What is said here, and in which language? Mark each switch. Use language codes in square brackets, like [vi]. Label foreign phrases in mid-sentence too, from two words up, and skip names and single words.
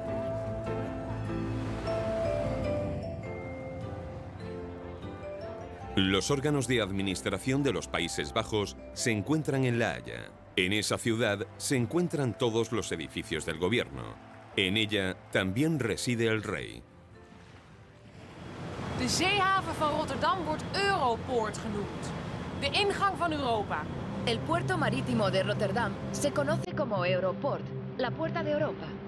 [es] Los órganos de administración de los Países Bajos se encuentran en La Haya. En esa ciudad se encuentran todos los edificios del gobierno. En ella también reside el rey. [nl] De zeehaven van Rotterdam wordt Europoort genoemd. De ingang van Europa. [es] El puerto marítimo de Rotterdam se conoce como Europort, la puerta de Europa.